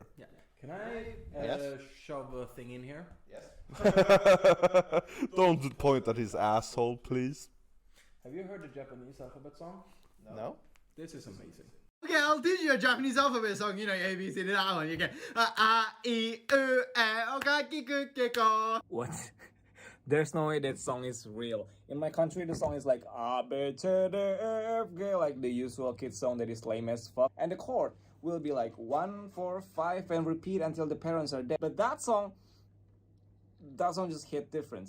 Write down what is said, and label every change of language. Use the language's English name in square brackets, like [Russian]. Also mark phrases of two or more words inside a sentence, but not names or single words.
[English] Yeah. Can I Yes. shove a thing in here? Don't point at his asshole, please. Have you heard the Japanese alphabet song? No? This is amazing. Okay, I'll teach you a Japanese alphabet song. You know, A, B, C, D, that one. You get A, E, U, E, O, [Japanese] Ka, Ki, Ku, Ke, Ko. [English] What? There's no way that song is real. In my country, the song is like A, B, C, D, E, F, G, like the usual kid song that is lame as fuck. And the chord will be like 1, 4, 5 and repeat until the parents are dead. But that song just hit different.